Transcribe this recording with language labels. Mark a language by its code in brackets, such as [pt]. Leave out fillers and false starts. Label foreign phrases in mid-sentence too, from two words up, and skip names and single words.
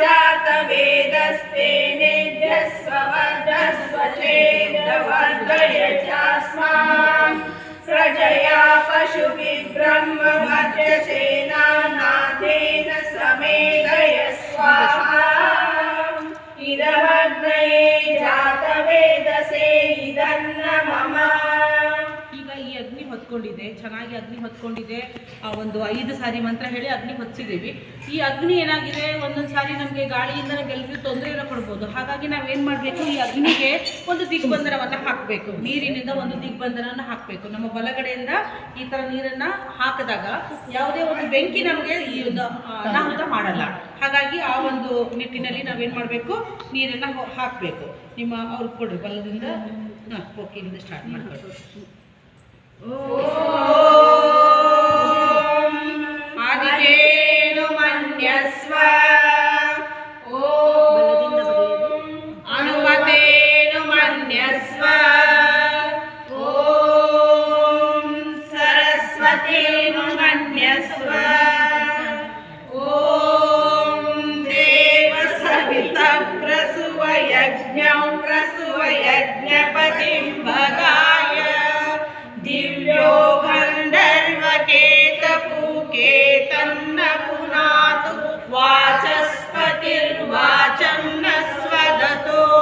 [sa] जातवेदस्तेनेभ्यस्ववर्धस्वचेदवर्धय चास्मान् प्रजया पशुभिर्ब्रह्मवर्चसेनान्नाद्येन समेधय स्वाहा इदमग्नये जातवेदसे इदन्न मम। [kn] ಈಗ ಈ ಅಗ್ನಿ ಹೊತ್ಕೊಂಡಿದೆ, ಚೆನ್ನಾಗಿ ಅಗ್ನಿ ಹೊತ್ಕೊಂಡಿದೆ. ಒಂದು 5 ಸಾರಿ ಮಂತ್ರ ಹೇಳಿ ಅಗ್ನಿ ಹೊತ್ತಿಸಿದ್ದೀವಿ. ಈ ಅಗ್ನಿ ಏನಾಗಿದೆ, ಒಂದೊಂದು ಸಾರಿ ನಮಗೆ ಗಾಳಿಯಿಂದ ನಮಗೆಲ್ಲರಿಗೂ ತೊಂದರೆಯನ್ನು ಕೊಡ್ಬೋದು. ಹಾಗಾಗಿ ನಾವೇನು ಮಾಡಬೇಕು, ಈ ಅಗ್ನಿಗೆ ಒಂದು ದಿಗ್ಬಂಧನವನ್ನು ಹಾಕಬೇಕು. ನೀರಿನಿಂದ ಒಂದು ದಿಗ್ಬಂಧನವನ್ನು ಹಾಕಬೇಕು. ನಮ್ಮ ಬಲಗಡೆಯಿಂದ ಈ ಥರ ನೀರನ್ನು ಹಾಕಿದಾಗ ಯಾವುದೇ ಒಂದು ಬೆಂಕಿ ನಮಗೆ ಈ ಒಂದು ಅನಾಹುತ ಮಾಡಲ್ಲ. ಹಾಗಾಗಿ ಆ ಒಂದು ನಿಟ್ಟಿನಲ್ಲಿ ನಾವೇನು ಮಾಡಬೇಕು, ನೀರನ್ನು ಹಾಕಬೇಕು. ನಿಮ್ಮ ಅವ್ರಿಗೆ ಕೊಡ್ರಿ ಬಲದಿಂದ. ಓಕೆ, ಇಲ್ಲಿಂದ ಸ್ಟಾರ್ಟ್ ಮಾಡ್ಕೊಳ್ಳಿ. [sa] आदितेनु मन्यस्व अनुमतेनु मन्यस्व सरस्वतेनु मन्यस्व देवसविता प्रसुवयज्ञं प्रसुवयज्ञपतिं भगाय दिव्यो गन्धर्वकेतपुकेतन्न पुनातु वाचस्पतिर्वाचं न स्वदतो।